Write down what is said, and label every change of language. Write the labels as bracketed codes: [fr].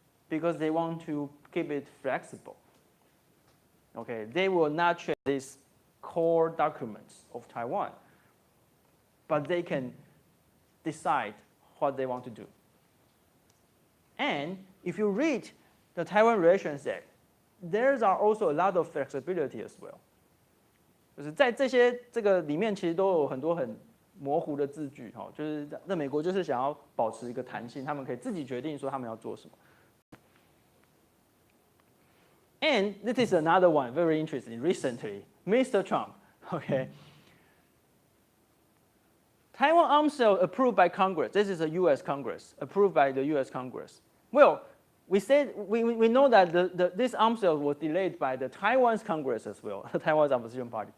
[en] Because they want to keep it flexible. Okay, they will not change these core documents of Taiwan, but they can decide what they want to do. And if you read the Taiwan Relations Act, there are also a lot of flexibility as well. [zh] 就是在这个里面，其实都有很多很模糊的字句，就是在美国就是想要保持一个弹性，他们可以自己决定说他们要做什么。 [en] And this is another one very interesting. Recently, Mr. Trump, okay, Taiwan arms sale approved by Congress. This is a U.S. Congress, approved by the U.S. Congress. Well, we know that this arms sale was delayed by the Taiwan's Congress as well, the Taiwan's opposition party.